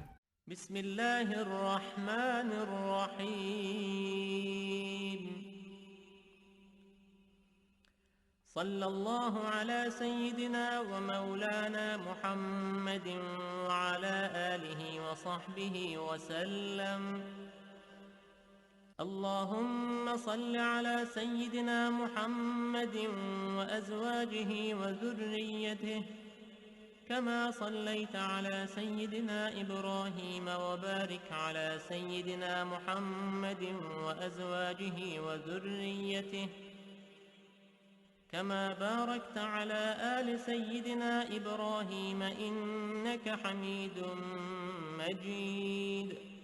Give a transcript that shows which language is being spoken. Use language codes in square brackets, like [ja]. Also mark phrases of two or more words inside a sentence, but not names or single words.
[ar] Bismillahirrahmanirrahim. صلى الله على سيدنا ومولانا محمد وعلى آله وصحبه وسلم. اللهم صل على سيدنا محمد وأزواجه وذريته كما صليت على سيدنا إبراهيم وبارك على سيدنا محمد وأزواجه وذريته كما باركت على آل سيدنا إبراهيم إنك حميد مجيد.